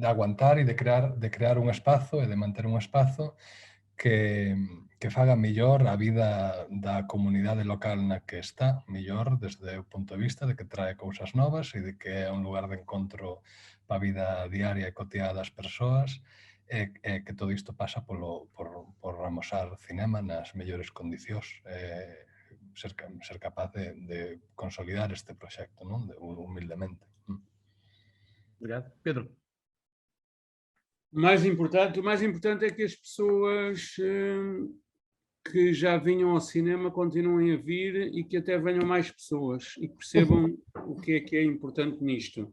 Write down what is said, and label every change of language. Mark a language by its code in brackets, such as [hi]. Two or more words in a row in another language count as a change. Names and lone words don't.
[gl] aguantar e de crear un espazo e de manter un espazo que faga mellor a vida da comunidade local na que está, mellor desde o punto de vista de que trae cousas novas e de que é un lugar de encontro para a vida diaria e cotidiana das persoas, e que todo isto pasa por amosar cinema nas mellores condicións, ser capaz de consolidar este proxecto, non? Humildemente. [pt] Obrigado. Pedro? O mais importante é que as pessoas que já vinham ao cinema continuem a vir e que até venham mais pessoas e que percebam o que é importante nisto.